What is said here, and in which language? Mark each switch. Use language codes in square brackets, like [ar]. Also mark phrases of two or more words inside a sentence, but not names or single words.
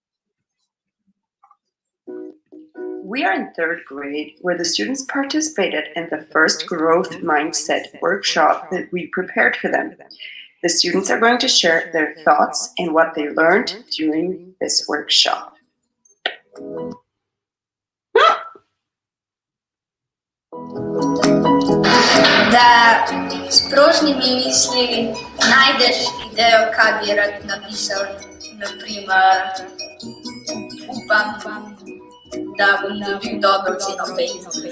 [en] We are in third grade, where the students participated in the first growth mindset workshop that we prepared for them. The students are going to share their thoughts and what they learned during this workshop. [sl] Da s prožnimi misli najdeš idejo, kaj bi rad napisal, naprimer upam, da bom dobil dobro oceno 5.